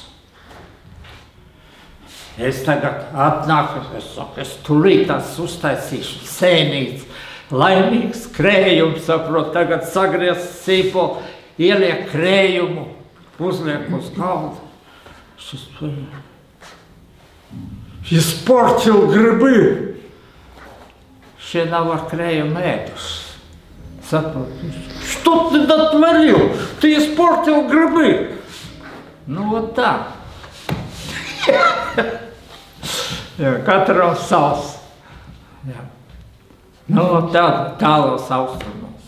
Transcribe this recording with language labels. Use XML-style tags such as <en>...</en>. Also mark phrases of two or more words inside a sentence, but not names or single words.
<lv>Es tagad atnāku, es saku, es tulītās uztaisīšu sēnītes, laimīgs krējums, saprot, tagad sagriez sīpolu, ieliek krējumu, uzliek uz galda.</lv> <ru>Šis испортил грибы.</ru> <lv>Še nav ar krējumu ēduši. Saprot,</lv> <ru>что что ты дотворил? Ты испортил грибы. Ну вот так.</ru> <lv>Katram savs. Jā. Nu, tāda savs.</lv>